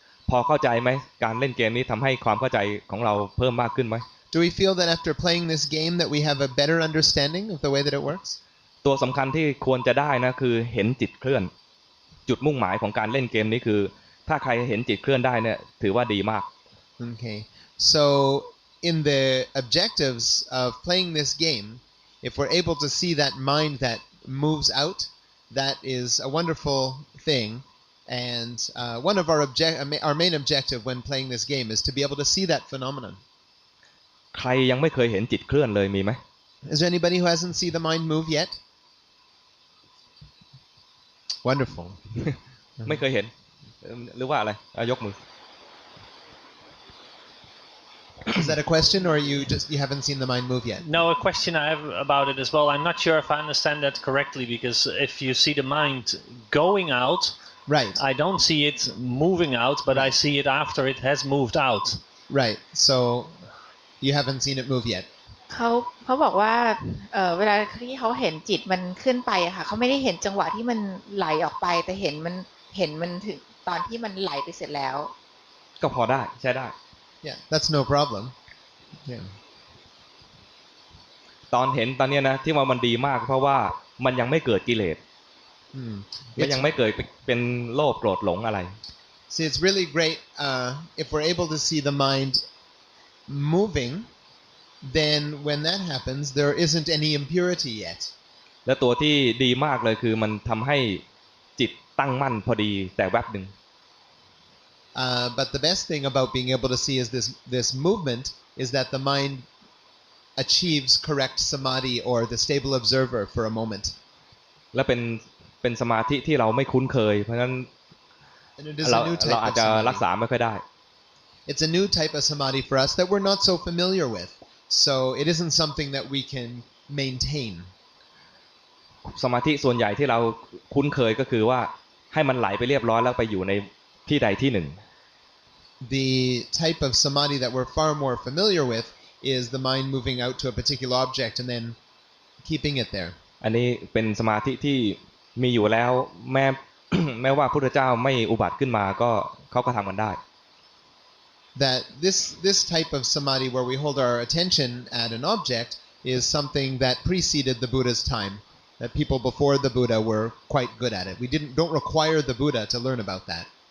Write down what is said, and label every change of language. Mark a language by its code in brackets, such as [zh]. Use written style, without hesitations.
[th] พอเข้าใจไหมการเล่นเกมนี้ทำให้ความเข้าใจของเราเพิ่มมากขึ้นไหม [en] Do we feel that after playing this game that we have a better understanding of the way that it works? [th] ตัวสำคัญที่ควรจะได้นะคือเห็นจิตเคลื่อนจุดมุ่งหมายของการเล่นเกมนี้คือถ้าใครเห็นจิตเคลื่อนได้เนี่ยถือว่าดีมาก [en] Okay. So in the objectives of playing this game, if we're able to see that mind that moves out, that is a wonderful thing. And one of our main objective when playing this game is to be able to see that phenomenon. [th] ใครยังไม่เคยเห็นจิตเคลื่อนเลยมีไหม [en] Is there anybody who hasn't seen the mind move yet? Wonderful. [th] ไม่เคยเห็นหรือว่าอะไรยกมือ [en] Is that a question, or you haven't seen the mind move yet? No, a question I have about it as well. I'm not sure if I understand that correctly, because if you see the mind going out, right, I don't see it moving out, but I see it after it has moved out. Right. So you haven't seen it move yet. [th] เขาบอกว่าเวลาที่เขาเห็นจิตมันขึ้นไปอะค่ะเขาไม่ได้เห็นจังหวะที่มันไหลออกไปแต่เห็นมันถึงตอนที่มันไหลไปเสร็จแล้ว ก็พอได้ใช้ได้ [en] Yeah, that's no problem. Yeah. [th] ตอนเห็นตอนนี้นะที่ว่ามันดีมากเพราะว่ามันยังไม่เกิดกิเลสมันยังไม่เกิดเป็นโลภโกรธหลงอะไร [en] See, it's really great if we're able to see the mind moving. Then when that happens, there isn't any impurity yet. [th] และตัวที่ดีมากเลยคือมันทำให้จิตตั้งมั่นพอดีแต่แวบหนึ่ง [en] But the best thing about being able to see is this movement is that the mind achieves correct samadhi or the stable observer for a moment. [th] และเป็นสมาธิที่เราไม่คุ้นเคยเพราะฉะนั้นเราอาจจะรักษาไม่ค่อยได้ [en] It's a new type of samadhi for us that we're not so familiar with. So it isn't something that we can maintain. [th] สมาธิส่วนใหญ่ที่เราคุ้นเคยก็คือว่าให้มันไหลไปเรียบร้อยแล้วไปอยู่ในที่ใดที่หนึ่ง [en] The type of samadhi that we're far more familiar with is the mind moving out to a particular object and then keeping it there. [th] อันนี้เป็นสมาธิที่มีอยู่แล้วแม้ว่าพระพุทธเจ้าไม่อุบัติขึ้นมาก็เขาก็ทำกันได้ [en] That this type of samadhi where we hold our attention at an object is something that preceded the Buddha's time. That people before the Buddha were quite good at it. We don't require the Buddha to learn about that.